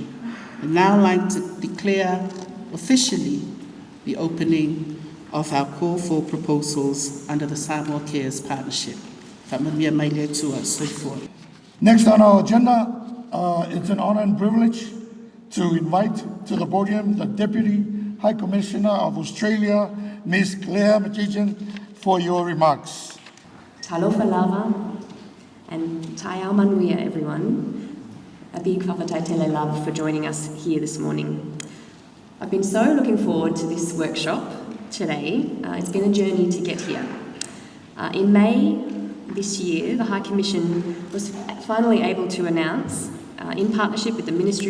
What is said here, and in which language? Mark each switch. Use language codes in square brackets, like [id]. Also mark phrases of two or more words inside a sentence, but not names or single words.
[en] I'd now like to declare officially the opening of our call for proposals under the Samoa Cares Partnership. Next on our agenda, it's an honor and privilege to invite to the podium the Deputy High Commissioner of Australia, Ms. Claire Machijan, for your remarks. [sm] Talofa lava and tai ao manuia, [en] everyone. A big whakataitele love for joining us here this morning. I've been so looking forward to this workshop today. It's been a journey to get here. In May this year, the High Commission was finally able to announce, in partnership with the Ministry